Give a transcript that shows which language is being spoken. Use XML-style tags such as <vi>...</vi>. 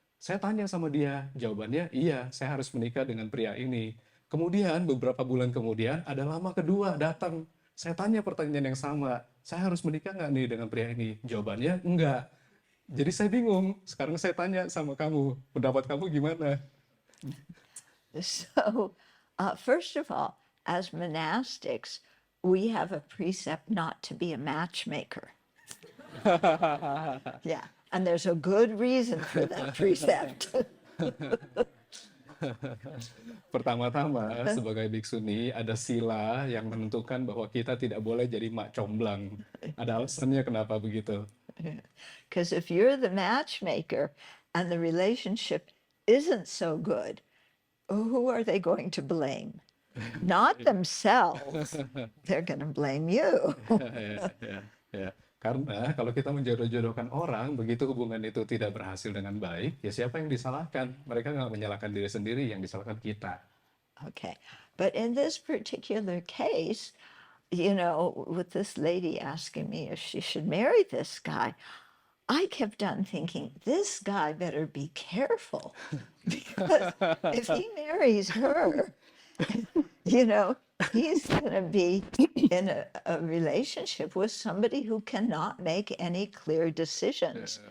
<id>Saya tanya sama dia, jawabannya, iya, saya harus menikah dengan pria ini. Kemudian beberapa bulan kemudian ada lama kedua datang. Saya tanya pertanyaan yang sama, saya harus menikah nggak nih dengan pria ini? Jawabannya, enggak. Jadi saya bingung, sekarang saya tanya sama kamu, pendapat kamu gimana?</id> <en>So, first of all, as monastics, we have a precept not to be a matchmaker. Yeah, and there's a good reason for that precept.</en> <id>Pertama-tama, sebagai bhiksuni, ada sila yang menentukan bahwa kita tidak boleh jadi mak comblang. Ada alasannya kenapa begitu.</id> <en>Because if you're the matchmaker and the relationship isn't so good, who are they going to blame? Not themselves. They're going to blame you.</en> <id>Ya, ya. Karena kalau kita menjodoh-jodohkan orang, begitu hubungan itu tidak berhasil dengan baik, ya siapa yang disalahkan? Mereka nggak menyalahkan diri sendiri, yang disalahkan kita.</id> <en>Okay. But in this particular case, with this lady asking me if she should marry this guy, I kept on thinking, this guy better be careful because if he marries her, he's going to be in a relationship with somebody who cannot make any clear decisions</en>